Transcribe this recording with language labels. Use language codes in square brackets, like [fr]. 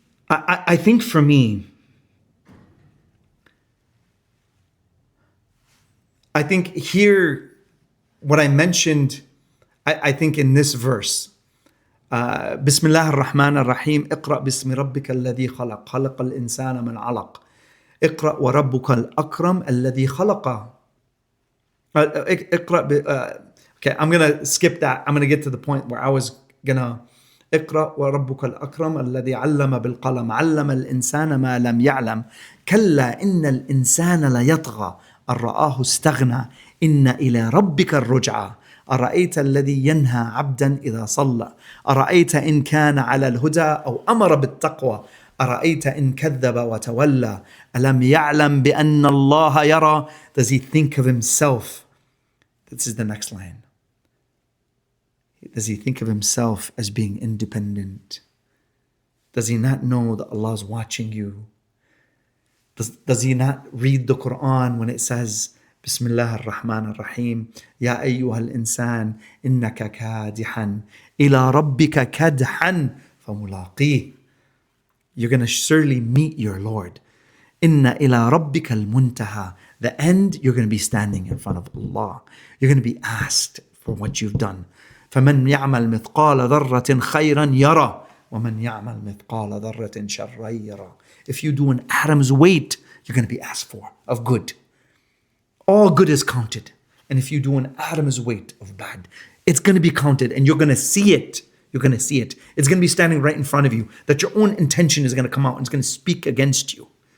[en] I think for me, I think here, what I mentioned, I think in this verse, [ar] بسم الله الرحمن الرحيم اقرأ باسم ربك الذي خلق خلق الإنسان من علق اقرأ وربك الأكرم الذي خلق اقرأ [en] okay, I'm gonna skip that. I'm gonna get to the point where I was gonna [ar] اقرأ وربك الأكرم الذي علم بالقلم علم الإنسان ما لم يعلم كلا إن الإنسان ليطغى أن رآه استغنى إن إلى ربك الرجعى أرأيت الذي ينهى عبدا إذا صلى أرأيت إن كان على الهدى أو أمر بالتقوى أرأيت إن كذب وتولى ألم يعلم بأن الله يرى. [en] Does he think of himself? This is the next line. Does he think of himself as being independent? Does he not know that Allah is watching you? Does he not read the Quran when it says [ar] بسم الله الرحمن الرحيم يا أيها الإنسان إنك كادحا إلى ربك كدحا فملاقيه. [en] You're going to surely meet your Lord. [ar] إن إلى ربك المنتهى. [en] The end, you're going to be standing in front of Allah. You're going to be asked for what you've done. [ar] فمن يعمل مثقال ذرة خيرا يرى ومن يعمل مثقال ذرة شرا يرى. [en] If you do an atom's weight, you're going to be asked for of good. All good is counted. And if you do an atom's weight of bad, it's going to be counted and you're going to see it. You're going to see it. It's going to be standing right in front of you, that your own intention is going to come out and it's going to speak against you.